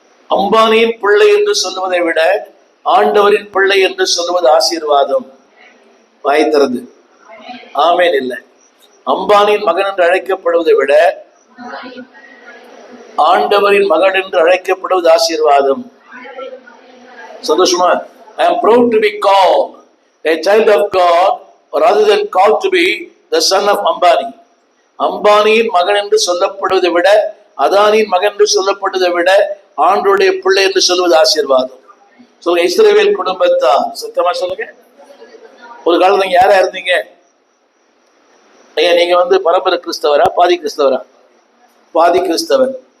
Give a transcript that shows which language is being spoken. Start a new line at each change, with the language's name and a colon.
Tamil: அம்பானியின் பிள்ளை என்று சொல்லுவதை விட ஆண்டவரின் பிள்ளை என்று சொல்லுவது ஆசீர்வாதம். வாய் திறந்து ஆமேன். இல்லை, அம்பானியின் மகன் என்று அழைக்கப்படுவதை விட ஆண்டவரின் மகன் என்று அழைக்கப்படுவது ஆசீர்வாதம். சந்தோஷமா?
English: I am proud to be called a child of God rather than called to be the son of Ambani.
Tamil: அம்பானியின் மகன் என்று சொல்லப்படுவதை விட, அதானியின் மகன் என்று சொல்லப்படுவதை விட ஆண்டவருடைய பிள்ளை என்று சொல்வது ஆசீர்வாதம். சொல்லுங்க, இஸ்ரவேல் குடும்பத்தார். சத்தமா சொல்லுங்க. ஒரு காலம் நீங்க யாரா இருந்தீங்க? ஐயா, நீங்க பரம்பரை கிறிஸ்தவரா, பாதி கிறிஸ்தவரா? பாதி கிறிஸ்தவர்.